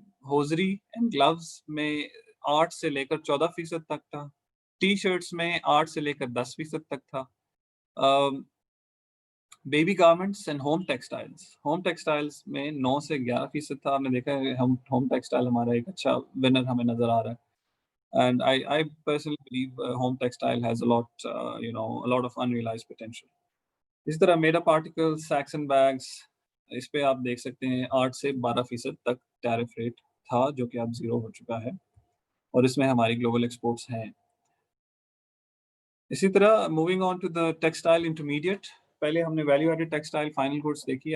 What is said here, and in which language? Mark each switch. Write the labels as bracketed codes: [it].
[ur] Hosiery and gloves میں 8 سے لے کر 14% تک تھا. ٹی شرٹس میں 8 سے لے کر 10% تک تھا. Baby garments and home textiles میں 9 سے 11% تھا. آپ نے دیکھا ہے ہوم ٹیکسٹائل ہمارا ایک اچھا ونر ہمیں نظر آ رہا ہے. [en] And I personally believe home textile has a lot of unrealized potential. [ur] اس طرح made up article, sex and bags, اس پہ آپ دیکھ سکتے ہیں 8 سے 12% تک ٹیرف ریٹ تھا, جو کہ اب زیرو ہو چکا ہے, اور اس میں ہماری گلوبل ایکسپورٹس ہیں. اسی طرح [en] moving on to the textile intermediate, [ur] پہلے ہم نے value added textile final goods دیکھی.